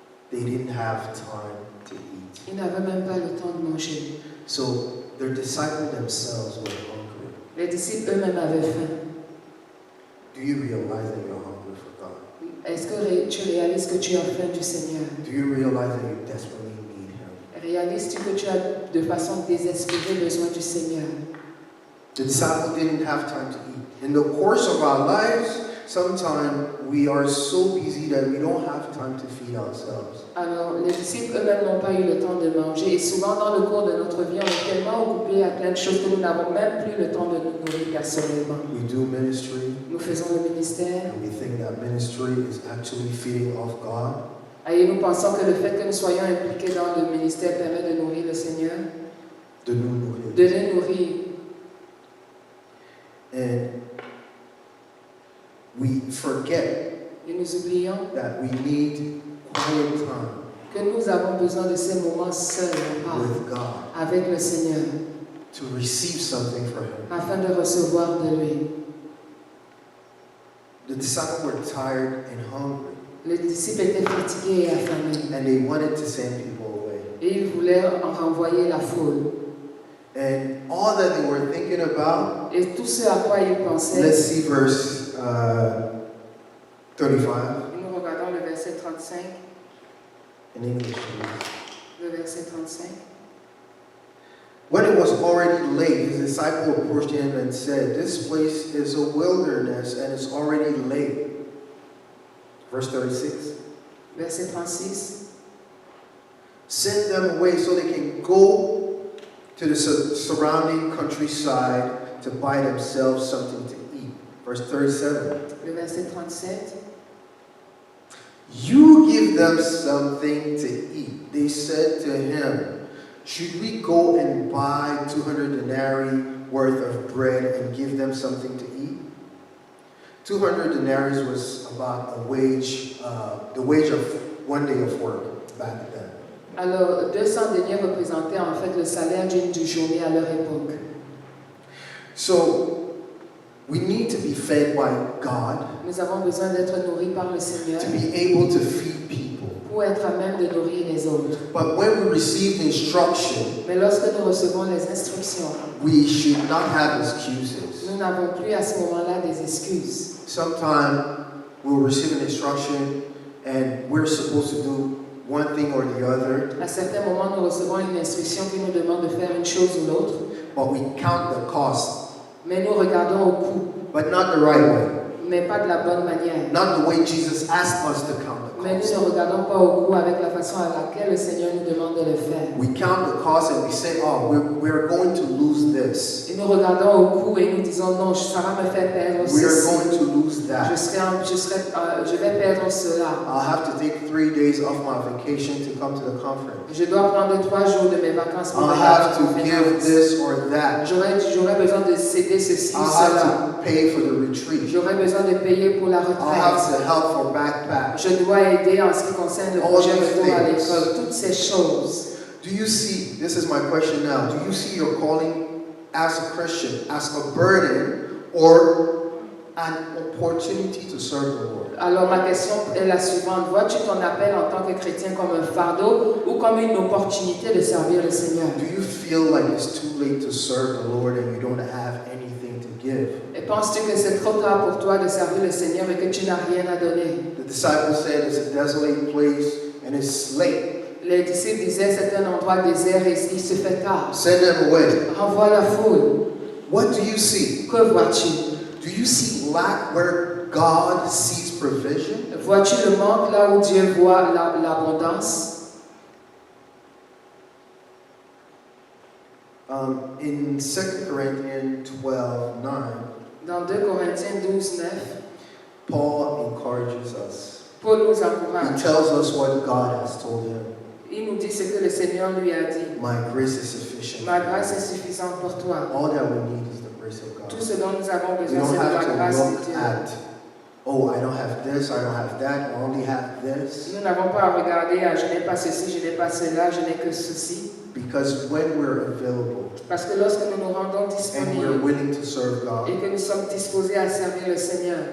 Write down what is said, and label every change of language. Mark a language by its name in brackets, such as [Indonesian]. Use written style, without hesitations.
[English] They didn't have time to eat. [French] Ils n'avaient même pas le temps de manger. [English] So their disciples themselves were hungry. [French] Les disciples eux-mêmes avaient faim. [English] Do you realize that you're hungry for God? [French] Est-ce que tu réalises que tu as faim du Seigneur? [English] Do you realize that you desperately need Him? [French] Réalises-tu que tu as de façon désespérée besoin du Seigneur? [English] The disciples didn't have time to eat. In the course of our lives, sometimes we are so busy that we don't have time to feed ourselves. [French] Alors, les disciples eux-mêmes n'ont pas eu le temps de manger et souvent dans le cours de notre vie, on est tellement occupés à plein de choses que nous n'avons même plus le temps de nous nourrir personnellement. [English] We do ministry, [French] Nous faisons le ministère [English] and we think that ministry is actually feeding off God. [French] et nous pensons que le fait que nous soyons impliqués dans le ministère permet de nourrir le Seigneur, De nous nourrir. de les nourrir. [English] And we forget [French] Et nous oublions [English] that we need quiet time [French] que nous avons besoin de ces moments seuls en paix [English] with God [French] avec le Seigneur [English] to receive something from Him. [French] afin de recevoir de lui. [English] The disciples were tired and hungry, [French] Les disciples étaient fatigués et affamés [English] and they wanted to send people away. [French] et ils voulaient en renvoyer la foule. [English] And all that they were thinking about, [French] Et tout ce à quoi ils pensaient, [English] let's see verse 35 [French] nous regardons le verset 35, [English] in English. Please. [French] le verset 35. [English] When it was already late, his disciple approached him and said, "This place is a wilderness and it's already late." Verse 36. [French] Verset 36. [English] Send them away so they can go to the surrounding countryside to buy themselves something to eat. Verse 37. [French] Le verset 37. [English] You give them something to eat. They said to him, should we go and buy 200 denarii worth of bread and give them something to eat? 200 denarii was about a wage, the wage of one day of work back then. [French] Alors, 200 deniers représentaient en fait le salaire d'une journée à leur époque. [English] So, we need to be fed by God. [French] Nous avons besoin d'être nourris par le Seigneur [English] to be able to feed people. [French] Pour être à même de nourrir les autres. [English] But when we receive instruction, [French] mais lorsque nous recevons les instructions, [English] we should not have excuses. [French] Nous n'avons plus à ce moment-là des excuses. [English] Sometimes we'll receive an instruction and we're supposed to do one thing or the other. [French] À certains moments, nous recevons une instruction qui nous demande de faire une chose ou l'autre. [English] But we count the cost. [French] Mais nous regardons au coût. [English] But not the right way. [French] Mais pas de la bonne manière. [English] Not the way Jesus asked us to count the cost. [French] Mais nous ne regardons pas au coût avec la façon à laquelle le Seigneur nous demande de le faire. [English] We count the cost and we say, oh, we're going to lose this. [French] Et nous regardons au coût et nous disons, non, ça va me faire perdre ceci. [English] We are going to lose that. [French] Je vais perdre cela. [English] I'll have to take 3 days off my vacation to come to the conference. [French] Je dois prendre 3 jours de mes vacances pour [English] I'll have to give this or that. [French] J'aurais besoin de céder ceci ou cela. [English] I'll have to pay for the retreat. [French] J'aurais besoin de payer pour la retraite. [English] I'll have to help for backpack. [French] Je dois aider en ce qui concerne le projet retour à l'école. Toutes ces choses. [English] Do you see, this is my question now, do you see your calling as a Christian as a burden or an opportunity to serve the Lord? [French] Alors ma question est la suivante. Vois-tu ton appel en tant que chrétien comme un fardeau ou comme une opportunité de servir le Seigneur? [English] Do you feel like it's too late to serve the Lord and you don't have anything to give? [French] Et penses-tu que c'est trop tard pour toi de servir le Seigneur et que tu n'as rien à donner? [English] The disciples said it's a desolate place and it's late. [French] Les disciples disaient c'est un endroit désert et il se fait tard. [English] Send them away. [French] Renvoie la foule. [English] What do you see? [French] Que vois-tu? [English] Do you see lack where God sees provision? [French] Vois-tu le manque là où Dieu voit l'abondance? [English] In 2 Corinthians 12:9, [French] dans 2 Corinthiens 12:9, [English] Paul encourages us. [French] Paul nous [English] He [French] encourage. [English] tells us what God has told him. [French] Il nous dit ce que le Seigneur lui a dit. [English] My grace is sufficient. [French] Ma grâce est suffisante pour toi. [English] All that we need is the grace of God. [French] Tout ce dont nous avons [English] We [French] besoin, [English] don't [French] c'est de la [English] have [French] grâce [English] to [French] de [English] look [French] Dieu. [English] at, oh, I don't have this, I don't have that, I only have this. [French] Nous n'avons pas à regarder, je n'ai pas ceci, je n'ai pas cela, je n'ai que ceci. [English] Because when we're available [French] Parce que lorsque nous nous rendons [English] and we're [French] disponibles [English] willing to serve God, [French] et que nous sommes disposés à servir le Seigneur,